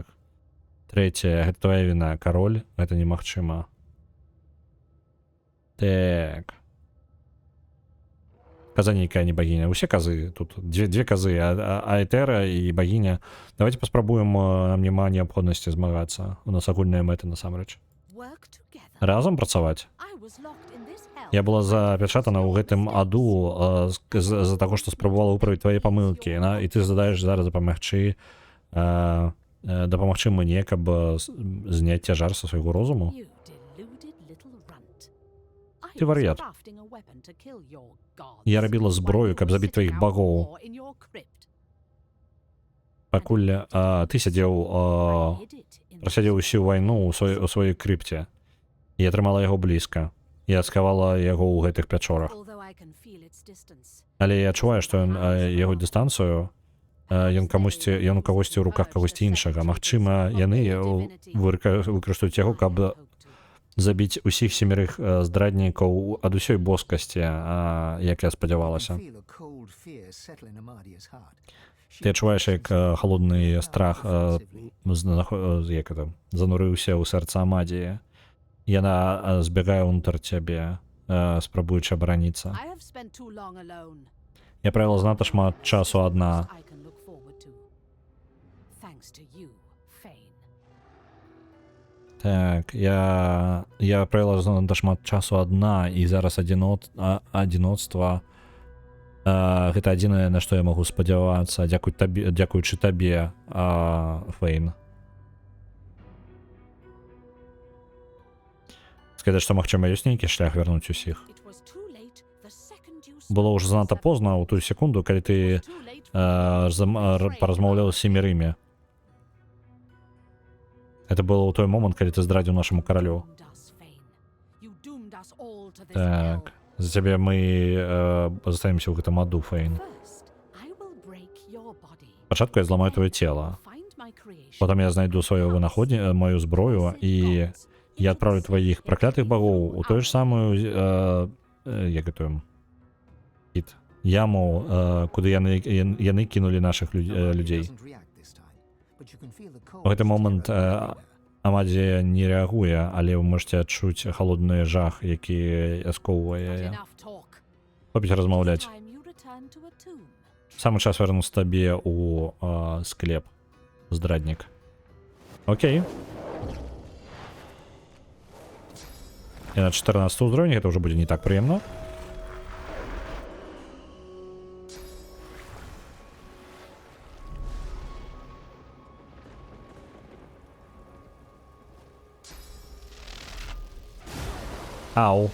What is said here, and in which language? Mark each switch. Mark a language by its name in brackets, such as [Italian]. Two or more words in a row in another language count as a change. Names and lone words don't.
[Belarusian] Трэцяе, гэта твоя віна, кароль, гэта немагчыма. Так. Каза нейкая не багіня. Усе казы, тут две казы, Аэтера і багіня. Давайте паспрабуем, нам няма неабходнасці змагацца. У нас агульная мэта насамрэч. [English] Work together. [Belarusian] Разам працаваць. [English] I was locked in this hell. Я была запячатана ў гэтым аду з-за таго, што спрабавала выправіць твае памылкі, і ты задаеш зараз дапамагчы мне, каб зняць цяжар са свайго розуму. You deluded little runt. I [Belarusian] Ты [English] was [Belarusian] вар'ят. [English] crafting a weapon to kill your gods. [Belarusian] Я рабіла зброю, каб забіць тваіх багоў. [English] War in your crypt. [Belarusian] Пакуль ты сядзеў, [English] I hid it in [Belarusian] прасядзеў усю вайну ў сваёй крыпце. Я трымала яго блізка. Я скавала яго ў гэтых пячорах. although I can feel its distance. Але я адчуваю, што ён яго дыстанцыю, ён у кагосьці ў руках кагосьці іншага. Магчыма, яны выкарыстаюць яго, каб забіць усіх семерых здраднікаў ад усёй боскасці, як я спадзявалася. [English] feel a cold fear settle in Amadia's heart. [Belarusian] Ты адчуваеш, як халодны страх занурыўся ў сэрца Амадіі. Яна збягае ўнутр цябе, спрабуючы абараніцца. [English] I have spent too long alone. [Belarusian] Я правіла занадта шмат часу адна. [English] I can look forward to. Thanks to you, Fane. [Belarusian] Так, я правіла занадта шмат часу адна, і зараз адзіноцтва гэта адзінае, на што я магу спадзявацца, дзякуючы табе, Фэйн. Сказаць, што, магчыма, ёсць нейкі шлях вярнуць усіх. [English] It was too late the second you [Belarusian] Было ўжо занадта позна ў тую секунду, калі ты [English] too late for [Belarusian] паразмаўляў з семерымі. [Russian] Это было [Belarusian] ў той момант, калі ты здрадзіў нашаму каралю. [English] doomed us, Fane. You doomed us all to this [Belarusian] Так, [English] hell. [Belarusian] за цябе мы застанемся ў гэтым аду, Фэйн. [English] First, I will break your body. [Belarusian] Спачатку я зламаю твоё цела. [English] Find my creation. [Ukrainian] Потом я знайду свою мою зброю, і я відправлю твоїх проклятих богов у ту ж саму, як это, яму, куди яни кинули наших людей. [English] Doesn't react this time, but you can feel the cold [Belarusian] У гэты момент [English] stir everywhere. [Belarusian] Амадзія не рэагуе, але вы можете адчуць халодны жах, які скоўвае [English] Not [Belarusian] яе. [English] enough talk. [Belarusian] Хопіць размаўляць. [English] Time you return to a tomb. [Belarusian] Самы час вярнуць табе у склеп, здраднік. [Russian] Окей. [Belarusian] І на 14 узроўні гэта ўжо будзе не так прыемна. Ау.